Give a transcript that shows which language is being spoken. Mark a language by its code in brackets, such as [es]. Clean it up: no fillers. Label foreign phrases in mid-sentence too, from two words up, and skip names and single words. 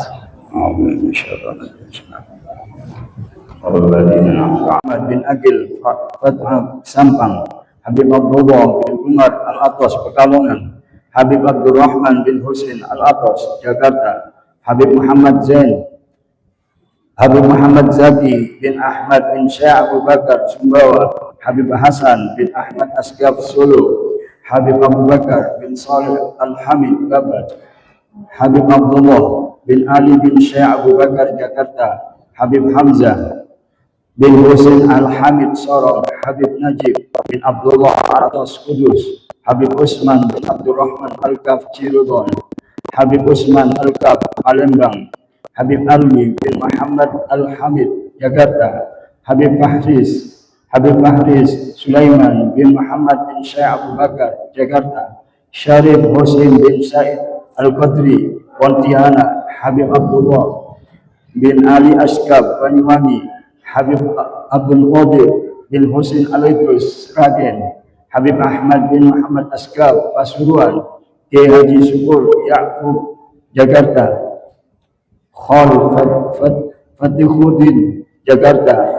[ar] آمين إن شاء الله [id] Ahmad bin Agil Fatah Sampang, Habib Abdullah bin Umar Al-Atos Pekalongan, Habib Abdurrahman bin Husin Al-Atos Jakarta, Habib Muhammad Zain, Habib Muhammad Zaki bin Ahmad bin Syekh Abu Bakar Sumbawa, Habib Hasan bin Ahmad Asgaf Solo, Habib Abu Bakar bin Salih Al-Hamid Gabat, Habib Abdullah bin Ali bin Syekh Abu Bakar Jakarta, Habib Hamzah bin Husin Al-Hamid Sorong, Habib Najib bin Abdullah Aratos Kudus, Habib Usman bin Abdurrahman Al-Kaf Cirebon, Habib Usman Al-Kaf Palembang, Habib Ali bin Muhammad Al-Hamid Jakarta, Habib Fahris Sulaiman bin Muhammad bin Syekh Abu Bakar Jakarta, Syarif Husin bin Said Al-Qadri Pontianak, Habib Abdullah bin Ali Asgab Banyuwangi, Habib Abdul Qadir bin Husin Al-Idrus Raden, Habib Ahmad bin Muhammad Asgab Pasuruan, Kiai Haji Syukur Ya'qub Jakarta, Khal Fatihuddin Jakarta,